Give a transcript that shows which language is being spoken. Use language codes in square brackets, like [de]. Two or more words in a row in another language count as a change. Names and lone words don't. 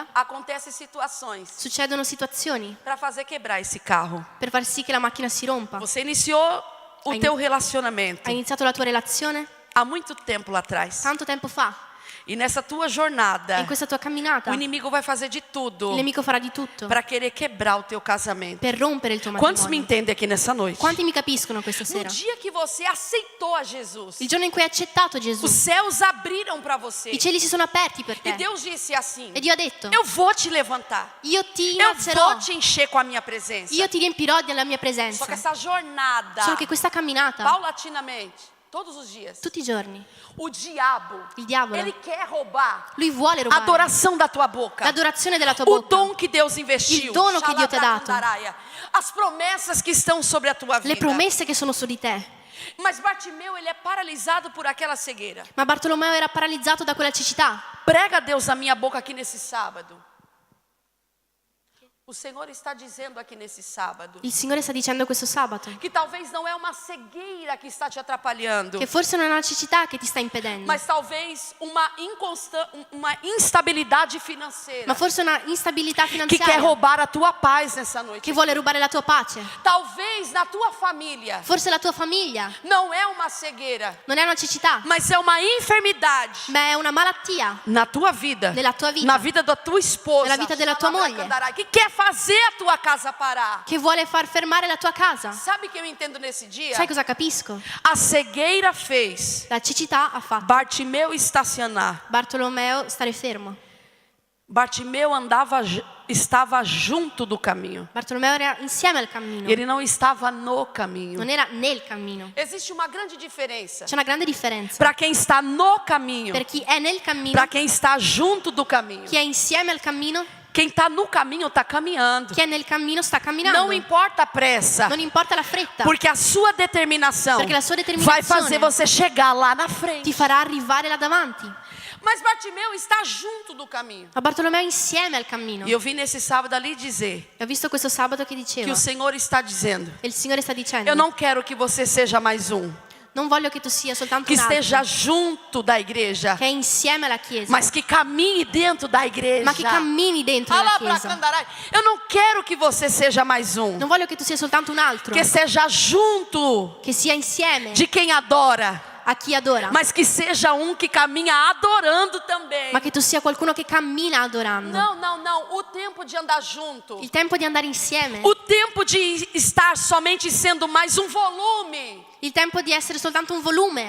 [pt] acontecem situações [it] succedono situazioni [pt] para fazer quebrar esse carro. [it] per far sì che la macchina si rompa. [pt] Você iniciou o [it] Hai [pt] teu ini- relacionamento [it] Hai iniziato la tua relazione [pt] há muito tempo lá atrás. [it] tanto tempo fa [pt] E nessa tua [it] e [pt] jornada, [it] in questa tua camminata [pt] o [it] il [pt] inimigo vai fazer de tudo [it] nemico farà di tutto [pt] para querer quebrar o teu casamento. [it] per rompere il tuo [pt] Quantos me [it] matrimonio. [pt] entendem aqui nessa noite? [it] Quanti mi capiscono questa [pt] No [it] sera? [pt] dia que você aceitou a Jesus, [it] Il giorno in cui hai accettato Gesù, [pt] os céus abriram para você. [it] i cieli si sono aperti per [pt] E [it] te. [pt] Deus disse assim: [it] E Dio ha detto: [pt] Eu vou te levantar. [it] io ti [pt] Eu [it] innalzerò, [pt] vou te encher com a minha presença. [it] io ti riempirò della mia [pt] Só [it] presenza. [pt] que essa jornada, [it] Solo che questa camminata, [pt] paulatinamente, todos os dias, [it] tutti i giorni, [pt] o diabo, [it] il diavolo, [pt] ele quer roubar [it] lui vuole [pt] a [it] rubare [pt] adoração da tua boca, [it] l'adorazione della tua [pt] o [it] bocca, [pt] dom que Deus investiu, [it] Il dono che Dio ti ha dato. Xalabracandaraia, [pt] as promessas que estão sobre a tua [it] le [pt] vida. [it] promesse che sono su di te. [pt] Mas Bartimeu, ele é paralisado por aquela cegueira. [it] Ma Bartolomeo era paralizzato da quella cecità. [pt] Prega Deus a minha boca aqui nesse sábado. O Senhor está dizendo aqui nesse sábado [it] Il Signore sta dicendo questo sabato [pt] que talvez não é uma cegueira que está te atrapalhando, [it] che forse non è una cecità che ti sta impedendo, [pt] mas talvez uma instabilidade financeira [it] ma forse una instabilità [pt] que quer [it] finanziaria [pt] roubar a tua paz nessa noite. [it] che vuole rubare la tua pace. [pt] Talvez na tua família [it] Forse la tua famiglia [pt] não é uma cegueira, [it] non è una cecità, [pt] mas é uma enfermidade [it] ma è una malattia [pt] na tua vida, [it] nella tua vita, [pt] na vida da tua esposa, [it] nella vita della tua moglie, [pt] que quer fazer a tua casa parar. [it] che vuole far fermare la tua casa. [pt] Sabe o que eu entendo nesse dia? [it] Sai cosa capisco? [pt] A cegueira fez [it] La cecità ha fatto [pt] Bartimeu estacionar. [it] Bartolomeo stare fermo. [pt] Bartimeu estava junto do caminho. [it] Bartolomeo era insieme al cammino, [pt] Ele não estava no caminho. [it] non era nel cammino. [pt] Existe uma grande diferença [it] C'è una grande differenza [pt] para quem está no caminho, [it] per chi è nel cammino, [pt] para quem está junto do caminho. [it] chi è insieme al cammino, [pt] Quem está no caminho está caminhando. [it] chi è nel cammino sta camminando. [pt] Não importa a pressa, [it] Non importa la fretta, [pt] porque a sua determinação [it] Perché la sua determinazione [pt] vai fazer você chegar lá na [it] ti [pt] frente. [it] farà arrivare là davanti. [pt] Mas Bartimeu está junto do caminho. [it] Ma Bartolomeo è insieme al cammino. [pt] E eu vim nesse sábado ali dizer [it] E ho visto questo sabato che [pt] que [it] diceva, [pt] o Senhor está dizendo: [it] e il Signore sta dicendo, [pt] eu não quero que você seja mais um [it] non voglio che tu sia soltanto [pt] que [it] un altro, [pt] esteja junto da igreja, [it] che è insieme alla Chiesa, [pt] mas que caminhe dentro da igreja. [it] ma che cammini dentro la Chiesa. Alabracandarai. [pt] Eu não quero que você seja mais um [it] Non voglio che tu sia soltanto un altro, [pt] que seja junto [it] che sia insieme [pt] de quem adora, [it] a chi adora, [pt] mas que seja um que caminha adorando também. [it] ma che tu sia qualcuno che cammina adorando. [pt] Não. O tempo de andar junto, [it] Il tempo di andare insieme, [pt] o tempo de estar somente sendo mais um volume, [it] il tempo di essere soltanto un volume